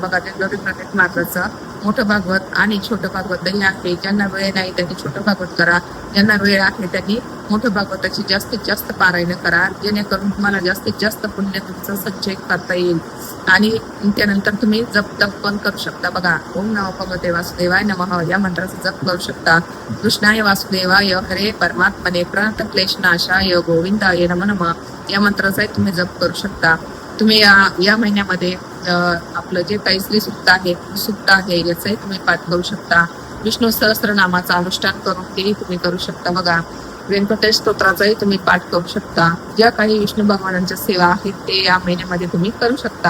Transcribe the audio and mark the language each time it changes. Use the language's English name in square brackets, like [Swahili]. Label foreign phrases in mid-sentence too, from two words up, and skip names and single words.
[Marathi] बघा, ते प्रत्येक मार्गाचं मोठं भागवत आणि छोटं भागवतही आहे. ज्यांना वेळ नाही त्यांनी छोटं भागवत करा, ज्यांना वेळ आहे त्यांनी मोठं भागवताची जास्तीत जास्त पारायण करा, जेणेकरून तुम्हाला जास्तीत जास्त पुण्य तुमचं संचय करता येईल. आणि त्यानंतर तुम्ही जप तप पण करू शकता. बघा, [Sanskrit] ओम नमो भगवते वासुदेवाय नमः [Marathi] या मंत्राचा जप करू शकता. [Sanskrit] कृष्णाय वासुदेवाय हरे परमात्मने प्रणतक्लेशनाशाय गोविंदाय नमः नमः [Marathi] या मंत्राचा तुम्ही जप करू शकता. तुम्ही या महिन्यामध्ये आपलं जे काही श्री सुक्त आहे याचाही तुम्ही पाठ करू शकता. विष्णू सहस्त्रनामाचा अनुष्ठान करून तेही तुम्ही करू शकता. बघा, व्यंकटेश स्तोत्राचाही तुम्ही पाठ करू शकता. ज्या काही विष्णू भगवानांच्या सेवा आहेत ते या महिन्यामध्ये तुम्ही करू शकता.